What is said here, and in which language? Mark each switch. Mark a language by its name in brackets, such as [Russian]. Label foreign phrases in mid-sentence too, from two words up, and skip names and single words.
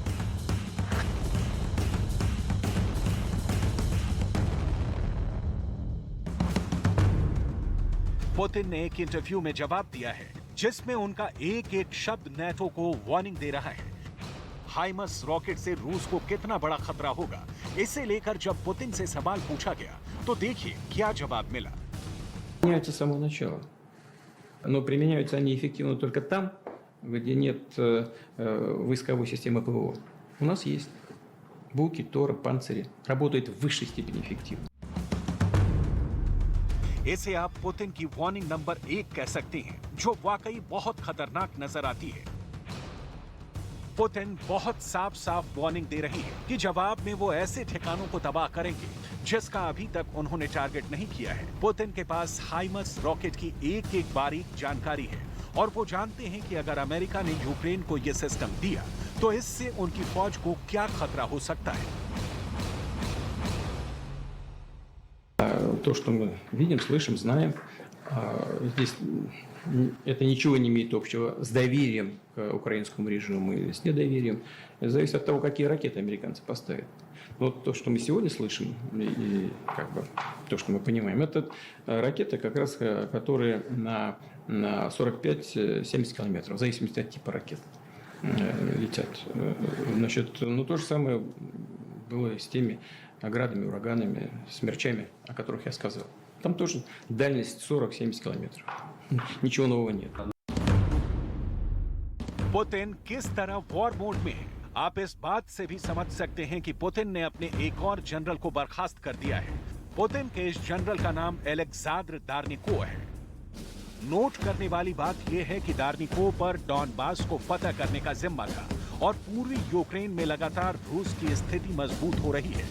[Hindi] पुतिन ने एक इंटरव्यू में जवाब दिया है जिसमें उनका एक एक शब्द नेटो को वार्निंग दे रहा है। हाइमर्स रॉकेट से रूस को कितना बड़ा खतरा होगा, इसे लेकर जब पुतिन से सवाल पूछा गया तो देखिए क्या जवाब मिला। [Russian] Применяются с самого начала. Но применяются они эффективно только там, где нет войсковой системы ПВО. У нас есть. Буки, Торы, панцири. Работают в высшей степени эффективно. [Hindi] इसे आप पुतिन की [English] warning number [Hindi] 1 कह सकते हैं, जो वाकई बहुत खतरनाक नजर आती है। पुतिन बहुत साफ साफ वार्निंग दे रही है कि जवाब में वो ऐसे ठिकानों को तबाह करेंगे जिसका अभी तक उन्होंने टारगेट नहीं किया है। पुतिन के पास हाइमर्स रॉकेट की एक एक बारीक जानकारी है और वो जानते हैं कि अगर अमेरिका ने यूक्रेन को यह सिस्टम दिया तो इससे उनकी फौज को क्या खतरा हो सकता है। [Russian] То, что мы видим, слышим, знаем, здесь это ничего не имеет общего с доверием к украинскому режиму или с недоверием. Это зависит от того, какие ракеты американцы поставят. Вот то, что мы сегодня слышим, и как бы то, что мы понимаем, это ракеты, как раз, которые на 45-70 километров, в зависимости от типа ракет, летят. Значит, ну то же самое было с теми градами, ураганами, смерчами, о которых я сказал. Там тоже дальность 40-70 километров. Ничего нового нет. [Hindi] पुतिन किस तरह [English] war mode [Hindi] में है, आप इस बात से भी समझ सकते हैं कि पुतिन ने अपने एक और जनरल को बर्खास्त कर दिया है। पुतिन के इस जनरल का नाम एलेक्सांद्र दार्निको है। नोट करने वाली बात यह है कि दार्निको पर डॉनबास को फतह करने का जिम्मा था और पूर्वी यूक्रेन में लगातार रूस की स्थिति मजबूत हो रही है।